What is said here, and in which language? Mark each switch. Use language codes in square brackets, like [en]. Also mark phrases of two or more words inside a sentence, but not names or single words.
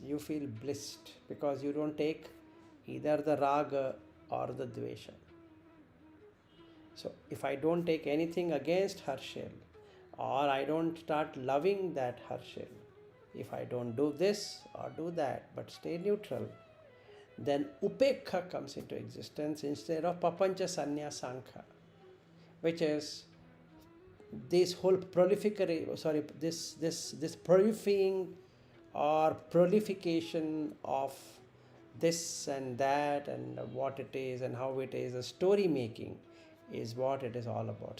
[en] You feel blissed because you don't take either the raga or the dvesha. So if I don't take anything against Harshil, or I don't start loving that Harshil, if I don't do this or do that but stay neutral, then upekha comes into existence instead of [pi] papancha sanya sankha, [en] which is this whole this prolifying or prolification of this and that and what it is and how it is, a story making is what it is all about.